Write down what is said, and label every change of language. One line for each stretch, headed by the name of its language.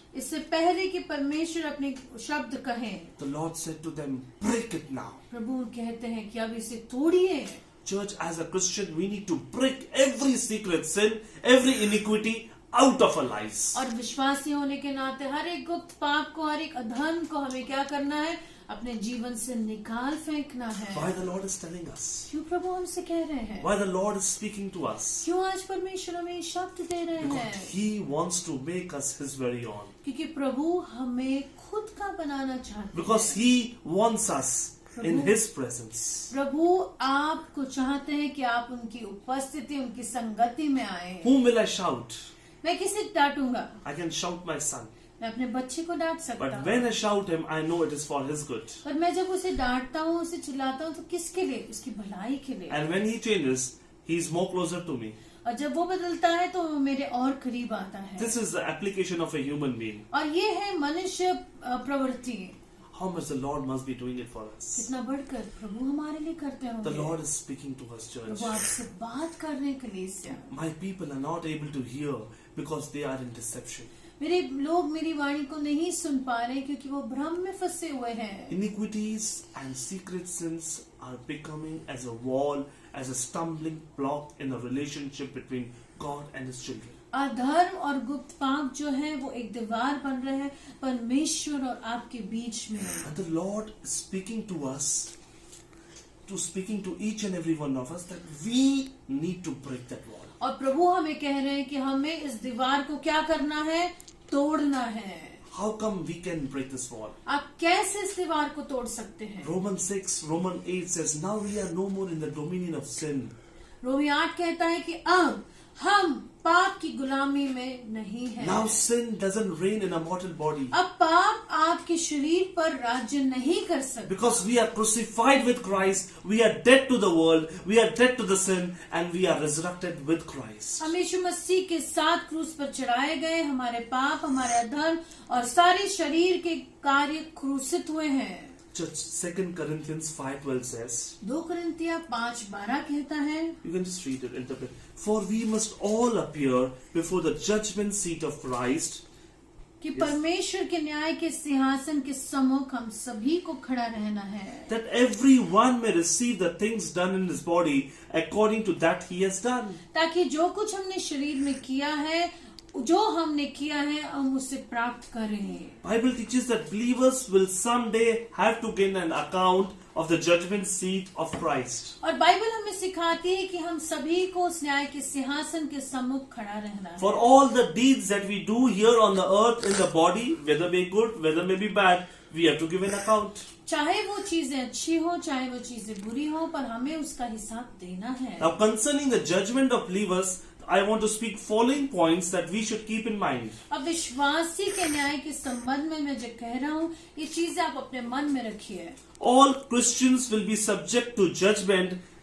Hindi: इससे पहले कि परमेश्वर अपने शब्द कहें,
English: the Lord said to them, break it now.
Hindi: प्रभु कहते हैं कि अब इसे तोड़िए.
English: Church, as a Christian, we need to break every secret sin, every iniquity out of our lives.
Hindi: और विश्वासी होने के नाते हर एक गुप्त पाप को, हर एक अधर्म को हमें क्या करना है? अपने जीवन से निकाल फेंकना है.
English: Why the Lord is telling us?
Hindi: क्यों प्रभु हमसे कह रहे हैं?
English: Why the Lord is speaking to us?
Hindi: क्यों आज परमेश्वर हमें शब्द दे रहे हैं?
English: Because He wants to make us His very own.
Hindi: क्योंकि प्रभु हमें खुद का बनाना चाहते हैं.
English: Because He wants us in His presence.
Hindi: प्रभु आपको चाहते हैं कि आप उनकी उपस्थिति, उनकी संगति में आए.
English: Whom will I shout?
Hindi: मैं किसे डांटूंगा?
English: I can shout my son.
Hindi: मैं अपने बच्चे को डांट सकता
English: But
Hindi: हूँ.
English: when I shout him, I know it is for his good.
Hindi: पर मैं जब उसे डांटता हूँ, उसे चिल्लाता हूँ, तो किसके लिए? उसकी भलाई के लिए.
English: And when he changes, he is more closer to me.
Hindi: और जब वो बदलता है तो वो मेरे और करीब आता है.
English: This is the application of a human being.
Hindi: और ये है मनुष्य प्रवृत्ति.
English: how much the Lord must be doing it for us.
Hindi: कितना बढ़कर प्रभु हमारे लिए करते
English: The
Hindi: होंगे।
English: Lord is speaking to us, church.
Hindi: प्रभु आपसे बात करने के लिए से
English: My people are not able to hear because they are in deception.
Hindi: मेरे लोग मेरी वाणी को नहीं सुन पा रहे क्योंकि वो भ्रम में फंसे हुए हैं।
English: Iniquities and secret sins are becoming as a wall, as a stumbling block in the relationship between God and His children.
Hindi: अधर्म और गुप्त पाप जो है वो एक दीवार बन रहे हैं परमेश्वर और आपके बीच में।
English: And the Lord is speaking to us, speaking to each and every one of us that we need to break that wall.
Hindi: और प्रभु हमें कह रहे हैं कि हमें इस दीवार को क्या करना है, तोड़ना है।
English: How come we can break this wall?
Hindi: आप कैसे इस दीवार को तोड़ सकते हैं?
English: Romans 6, Romans 8 says, now we are no more in the dominion of sin.
Hindi: रोमी 8 कहता है कि अब हम पाप की गुलामी में नहीं है।
English: Now sin doesn't reign in a mortal body.
Hindi: अब पाप आपके शरीर पर राज्य नहीं कर सकता।
English: Because we are crucified with Christ, we are dead to the world, we are dead to the sin, and we are resurrected with Christ.
Hindi: हम यीशु मसीह के साथ क्रूस पर चढ़ाए गए, हमारे पाप, हमारे अधर्म और सारे शरीर के कार्य क्रूसित हुए हैं।
English: Church, 2 Corinthians 5:12 says,
Hindi: 2 कुरिन्थिया 5:12 कहता है,
English: you can just read it, interpret. For we must all appear before the judgment seat of Christ,
Hindi: कि परमेश्वर के न्याय के सिंहासन के सम्मुख हम सभी को खड़ा रहना है,
English: that everyone may receive the things done in his body according to that he has done.
Hindi: ताकि जो कुछ हमने शरीर में किया है, जो हमने किया है, हम उसे प्राप्त करें।
English: Bible teaches that believers will someday have to give an account of the judgment seat of Christ.
Hindi: और बाइबल हमें सिखाती है कि हम सभी को उस न्याय के सिंहासन के सम्मुख खड़ा रहना है।
English: For all the deeds that we do here on the earth in the body, whether may be good, whether may be bad, we have to give an account.
Hindi: चाहे वो चीजें अच्छी हो, चाहे वो चीजें बुरी हो, पर हमें उसका हिसाब देना है।
English: Now concerning the judgment of believers, I want to speak following points that we should keep in mind.
Hindi: अब विश्वासी के न्याय के संबंध में मैं जो कह रहा हूँ, ये चीजें आप अपने मन में रखिए।
English: All Christians will be subject to judgment.